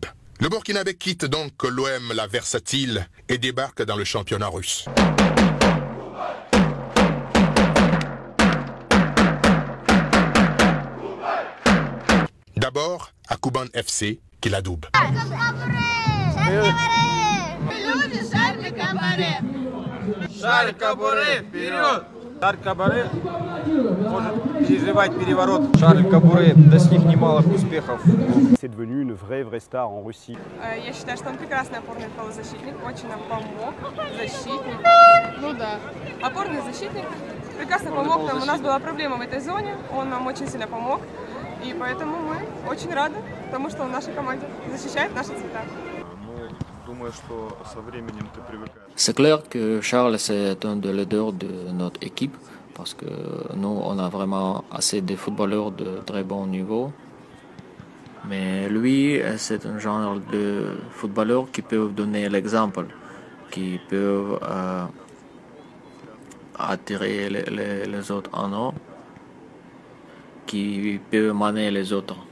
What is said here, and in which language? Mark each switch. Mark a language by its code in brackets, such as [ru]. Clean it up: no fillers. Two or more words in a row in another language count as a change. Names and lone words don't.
[fr] Le Burkinabé quitte donc l'OM la versatile et débarque dans le championnat russe. D'abord à Kuban FC qui l'adoube. [ru] Шарль Кабуре, вперед! Шарль Кабуре может переживать переворот. Шарль Кабуре достиг немалых успехов. [fr] C'est devenu une vraie star en Russie. [ru] Я считаю, что он прекрасный опорный полузащитник, очень нам помог, защитник. Ну да. Опорный защитник, прекрасно помог нам. У нас была проблема в этой зоне, он нам очень сильно помог. И поэтому мы очень рады тому, что он в нашей команде защищает наши цвета. [fr] C'est clair que Charles c'est un des leaders de notre équipe parce que nous on a vraiment assez de footballeurs de très bon niveau. Mais lui c'est un genre de footballeur qui peut donner l'exemple, qui peut attirer les autres en haut, qui peut mener les autres.